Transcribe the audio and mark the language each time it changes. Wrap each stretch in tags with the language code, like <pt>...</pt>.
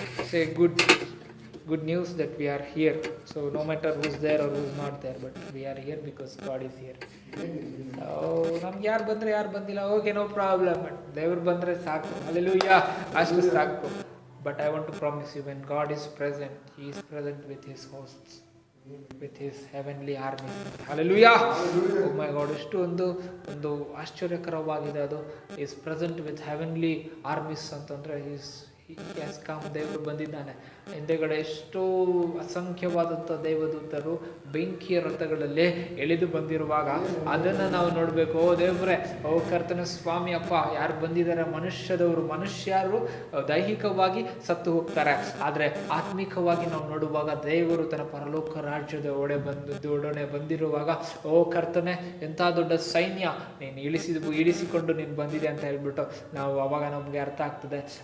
<en>Say good news that we are here. So no matter who's there or who's not there, but we are here because God is here.</en> <kn>ನಮ್ಗೆ ಯಾರು ಬಂದ್ರೆ ಯಾರು ಬಂದಿಲ್ಲ, okay,</kn> <en>No problem.</en> <kn>ದೇವ್ರು ಬಂದ್ರೆ ಸಾಕು. Hallelujah, ಅಷ್ಟು ಸಾಕು.</kn> <en>But I want to promise you, when God is present, He is present with His hosts, with His heavenly army. Hallelujah. Oh my God,</en> <kn>ಎಷ್ಟು ಒಂದು ಆಶ್ಚರ್ಯಕರವಾಗಿದೆ ಅದು.</kn> <en>Is present with heavenly armies ಅಂತಂದ್ರೆ he has come.</en> <kn>ದೇವರು ಬಂದಿದ್ದಾನೆ. ಹಿಂದೆಗಡೆ ಎಷ್ಟೋ ಅಸಂಖ್ಯವಾದಂಥ ದೇವದೂತರು ಬೆಂಕಿಯ ರಥಗಳಲ್ಲಿ ಎಳೆದು ಬಂದಿರುವಾಗ ಅದನ್ನ ನಾವು ನೋಡ್ಬೇಕು. ಓ ದೇವ್ರೆ, ಓ ಕರ್ತನ ಸ್ವಾಮಿ, ಅಪ್ಪ, ಯಾರು ಬಂದಿದ್ದಾರೆ? ಮನುಷ್ಯರು ದೈಹಿಕವಾಗಿ ಸತ್ತು ಹೋಗ್ತಾರೆ, ಆದ್ರೆ ಆತ್ಮಿಕವಾಗಿ ನಾವು ನೋಡುವಾಗ ದೇವರು ತನ್ನ ಪರಲೋಕ ರಾಜ್ಯದ ಒಡನೆ ಬಂದಿರುವಾಗ, ಓ ಕರ್ತನೆ, ಎಂಥ ದೊಡ್ಡ ಸೈನ್ಯ ನೀನು ಇಳಿಸಿಕೊಂಡು ನೀನು ಬಂದಿದೆ ಅಂತ ಹೇಳ್ಬಿಟ್ಟು ನಾವು ಅವಾಗ ನಮ್ಗೆ ಅರ್ಥ ಆಗ್ತದೆ.</kn>